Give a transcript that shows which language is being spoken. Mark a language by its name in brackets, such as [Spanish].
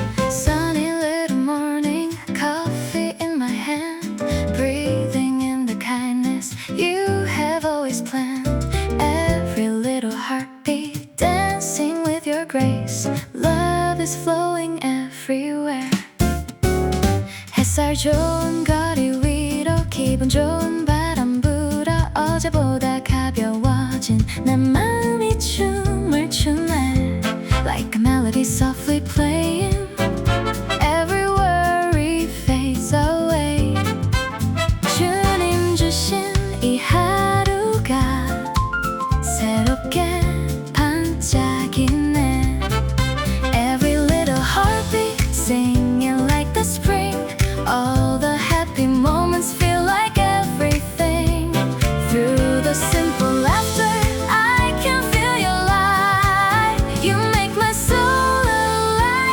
[English] Sunny little morning, coffee in my hand, breathing in the kindness you have always planned. Every little heartbeat dancing with your grace. Love is flowing everywhere. [Korean] 햇살 좋은 거리 위로 기분 좋은 바람 불어 어제보다 가벼워진 내 마음이 춤을 추네. [English] Like a melody softly playing, every worry fades away. [Korean] 주님 주신 이 하루가 새롭게 반짝이네. [English] Every little heartbeat singing like the spring. All the happy moments feel like everything. Through the simple laughter I can feel your light. You make my soul alive.